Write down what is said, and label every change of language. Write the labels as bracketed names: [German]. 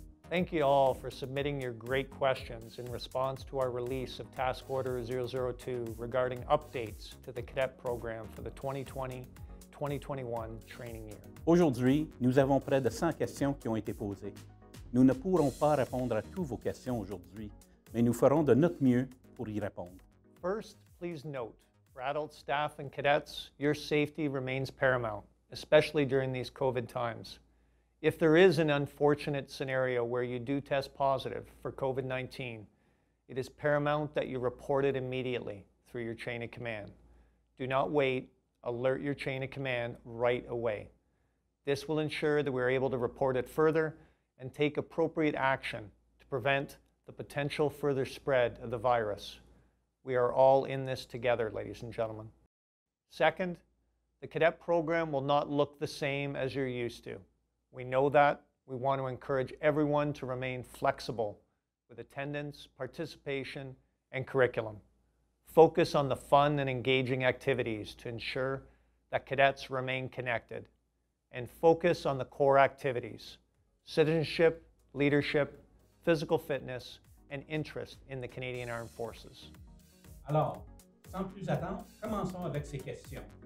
[English] Thank you all for submitting your great questions in response to our release of Task Order 002 regarding updates to the cadet program for the 2020-2021 training year. [French] Aujourd'hui, nous avons près de 100 questions qui ont été posées. Nous ne pourrons pas répondre à toutes vos questions aujourd'hui, mais nous ferons de notre mieux pour y répondre. [English] First, please note, for adult staff and cadets, your safety remains paramount, especially during these COVID times. If there is an unfortunate scenario where you do test positive for COVID-19, it is paramount that you report it immediately through your chain of command. Do not wait, alert your chain of command right away. This will ensure that we're able to report it further and take appropriate action to prevent the potential further spread of the virus. We are all in this together, ladies and gentlemen. Second, the cadet program will not look the same as you're used to. We know that. We want to encourage everyone to remain flexible with attendance, participation, and curriculum. Focus on the fun and engaging activities to ensure that cadets remain connected. And focus on the core activities: citizenship, leadership, physical fitness, and interest in the Canadian Armed Forces. [French] Alors, sans plus attendre, commençons avec ces questions.